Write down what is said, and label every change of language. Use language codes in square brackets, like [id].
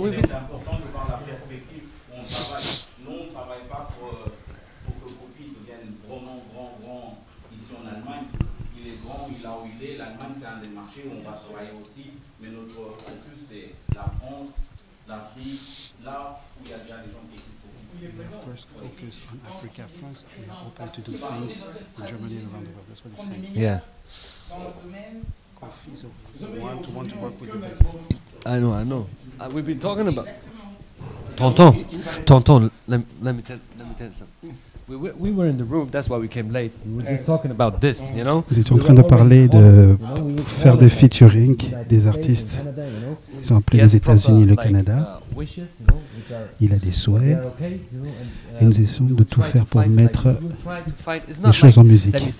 [fr] c'est important de voir la perspective où on travaille. Nous, on ne travaille pas pour que Koffi devienne vraiment grand ici en Allemagne. Il est grand, il est là où il est. L'Allemagne, c'est un des marchés où on va travailler aussi. Mais notre focus, c'est la France, l'Afrique, là où il y a déjà des gens qui écoutent. [en] First focus on Africa, France, and are open to do things in Germany and around the world. That's what he's saying. Yeah. Koffi is want to work with the best. I know. We've been talking about. Tonton, let me tell you something. We were in the room, that's why we came late. We were just talking about this, you know. [fr] Nous étions en train de parler de faire des featuring des artistes. Ils sont appelés les États-Unis et le Canada. Il a des souhaits. Et nous essayons de tout faire pour mettre les choses en musique.